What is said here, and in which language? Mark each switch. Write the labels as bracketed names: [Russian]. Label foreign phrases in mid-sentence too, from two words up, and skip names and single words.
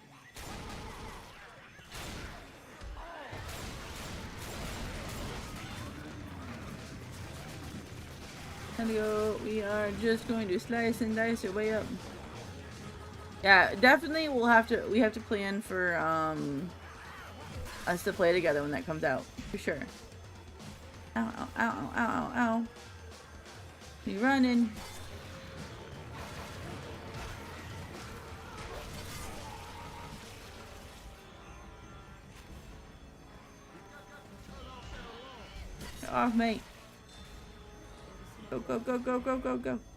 [English] Time to go. We are just going to slice and dice our way up. Yeah, definitely we have to plan for us to play together when that comes out. For sure. Ow, ow, ow, ow, ow, ow. We running. Get off, mate. Go, go, go, go, go, go, go.